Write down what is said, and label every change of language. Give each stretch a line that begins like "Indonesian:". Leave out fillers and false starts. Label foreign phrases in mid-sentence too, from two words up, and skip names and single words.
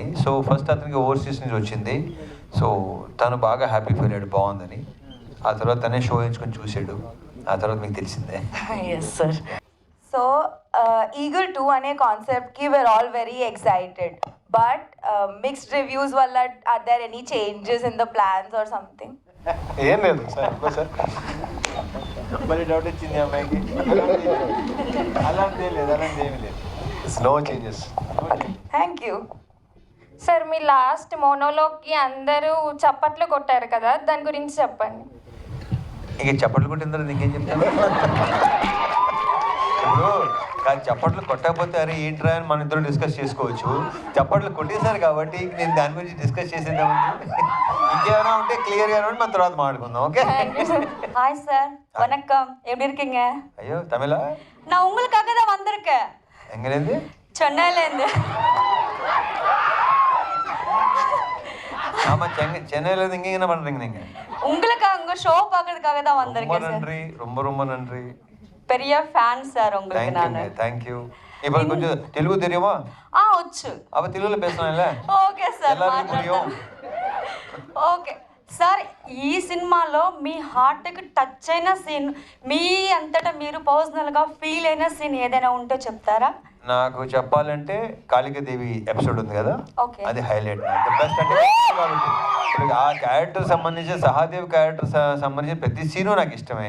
English: so first
Telugu: అతనికి ఓవర్సీస్ నుంచి వచ్చింది. సో తను బాగా
English: happy feel
Telugu: అయ్యాడు, బాగుందని. ఆ తర్వాత తనే షో ఎంచుకొని చూసాడు. ఆ తర్వాత మీకు తెలిసిందే.
English: Yes sir. So Eagle 2
Telugu: అనే కాన్సెప్ట్కి
English: were all very excited, but mixed reviews వల్ల are there any changes in the plans or something?
Telugu: ఏం లేదు సార్. సార్ మరి డౌట్ వచ్చింది అమ్మాయికి. అలాంటి లేదు, అలాంటి ఏమీ లేదు.
English: No changes. Thank you.
Telugu: సార్, మీ లాస్ట్ మోనోలోగ్కి అందరూ చప్పట్లు కొట్టారు కదా, దాని గురించి చెప్పండి. ఇక చప్పట్లు కొట్టిన తర్వాత ఇంకేం చెప్తాను? ఇప్పుడు కాదు, చప్పట్లు కొట్టకపోతే అరే ఏంట్రా అని మన ఇద్దరు డిస్కస్ చేసుకోవచ్చు. చప్పట్లు కొట్టేశారు కాబట్టి నేను దాని గురించి డిస్కస్ చేసేద్దామంటే ఇంకేమైనా ఉంటే క్లియర్గా ఉంటే మన తర్వాత మాట్లాడుకుందాం. ఓకే?
Tamil: ஹாய் சார், வணக்கம். எப்படி இருக்கீங்க?
Telugu: అయ్యో తమిళ?
Tamil: நான் உங்களுக்காக தான் வந்திருக்கேன், ఎంగనేది? చెన్నైలేందు. ஆமா, சென்னையில இருந்து இங்க என்ன பண்றீங்க நீங்க? உங்களுக்காக உங்க ஷோ பார்க்கிறதுக்காக தான் ரொம்ப வந்திருக்கேன் சார். நன்றி, ரொம்ப நன்றி. பெரிய ஃபேன் சார் உங்களுக்கு நானு.
English: Thank you.
Tamil: இப்போ
Telugu: కొంచెం తెలుగు
Tamil: தெரியுமா?
Telugu: వచ్చు.
Tamil: அப்ப తెలుగులో பேசலாம்ல?
English: Okay sir,
Tamil: எல்லாருக்கும் புரியும்.
English: Okay sir.
Telugu: ఈ సినిమాలో మీ హార్ట్కి టచ్ అయిన సీన్, మీ అంతటా మీరు పర్సనల్గా ఫీల్ అయిన సీన్ ఏదైనా ఉంటే చెప్తారా? నాకు చెప్పాలంటే కాళికాదేవి ఎపిసోడ్ ఉంది కదా, ఓకే. అది హైలైట్.
English: the best
Telugu: అంటే కాబట్టి ఇప్పుడు ఆ క్యారెక్టర్ సంబంధించి సహాదేవ్ క్యారెక్టర్ సంబంధించి ప్రతి సీను నాకు ఇష్టమే.